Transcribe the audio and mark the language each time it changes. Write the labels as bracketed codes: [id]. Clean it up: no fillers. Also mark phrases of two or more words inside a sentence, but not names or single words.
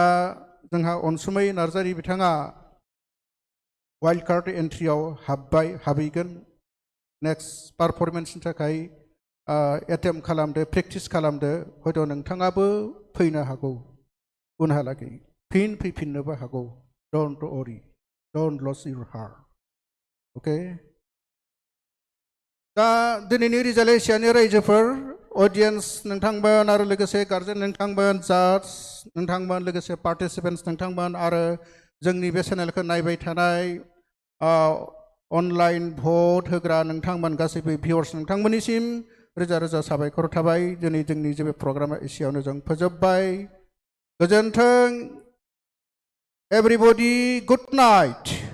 [brx] जोंहा अनसुमै नार्जारि बिथाङा [en] wild card entry [brx] हाबहैगोन [en] next performance [brx] थाखाय एटेम्प खालामदो प्रेक्टिस खालामदो हयथ' नोंथाङाबो फैनो हागौ उनहालागै फिन फैफिननोबो हागौ [en] don't worry don't lose your heart [brx] अके दा दिनैनि रिजाल्ट एसियानि रायजोफोर अडियन्स नोंथांमोन आरो लोगोसे गार्जेन नोंथांमोन जाज नोंथांमोन लोगोसे पार्टिसिपेन्ट्स नोंथांमोन आरो जोंनि बे चेनेलखौ नायबाय थानाय [en] online vote [brx] होग्रा नोंथांमोन गासैबो भिउअर्स नोंथांमोननिसिम रोजा रोजा साबायखर थाबाय दिनै जोंनि जे प्रग्रामा एसेयावनो जों फोजोबबाय गोजोन्थों [en] everybody good night